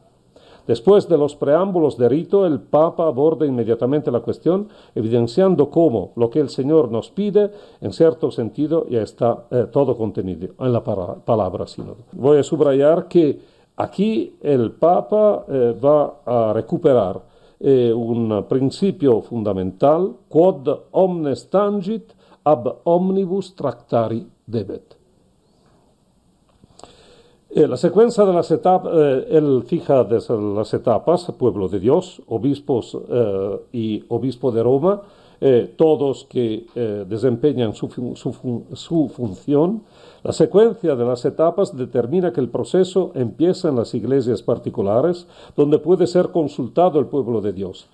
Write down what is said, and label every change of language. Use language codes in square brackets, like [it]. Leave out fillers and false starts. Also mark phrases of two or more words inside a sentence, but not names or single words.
[es] Después de los preámbulos de rito, el Papa aborda inmediatamente la cuestión, evidenciando cómo lo que el Señor nos pide, en cierto sentido, ya está todo contenido en la palabra sínodo. Voy a subrayar que aquí el Papa va a recuperar un principio fundamental, [la] quod omnes tangit, ab omnibus tractari debet. [es] La secuencia de las etapas, él fija desde las etapas, pueblo de Dios, obispos y obispo de Roma, todos que desempeñan su función. La secuencia de las etapas determina que el proceso empieza en las iglesias particulares, donde puede ser consultado el pueblo de Dios.